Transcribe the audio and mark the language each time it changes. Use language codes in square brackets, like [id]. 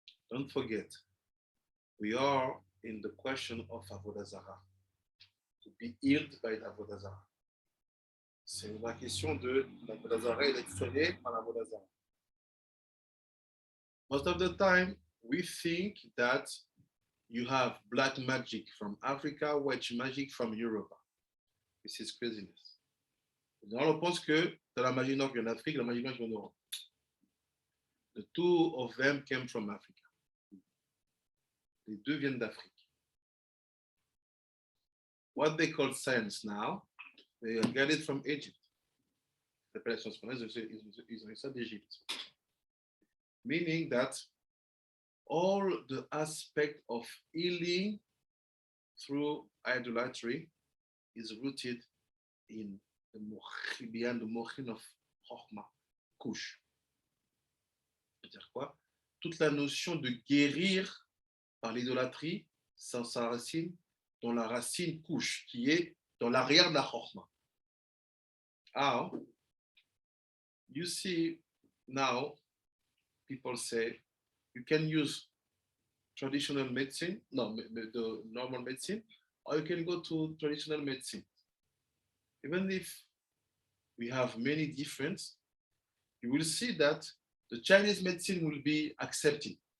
[en] Don't forget, we are in the question of Avodah Zarah. To be healed by Avodah Zarah. [fr] C'est la question de l'Avodah Zarah et d'être soigné par l'Avodah Zarah. [en] Most of the time, we think that you have black magic from Africa, white magic from Europe. This is craziness. [fr] On pense que dans la magie noire vient d'Afrique, la magie blanche vient d'Europe. [en] The two of them came from Africa. [fr] Les deux viennent d'Afrique. [en] What they call science now, they got it from Egypt. [fr] Ils ont eu ça d'Égypte. [en] Meaning that all the aspect of healing through idolatry is rooted in the mochin of Chokhmah, Kush. [fr] C'est-à-dire quoi? Toute la notion de guérir par l'idolâtrie, sans sa racine, dans la racine Kush, qui est dans l'arrière de la Chokhmah. [en] How? You see, now, people say, you can use traditional medicine, no, the normal medicine, or you can go to traditional medicine. Even if we have many differences, you will see that the Chinese medicine will be accepted.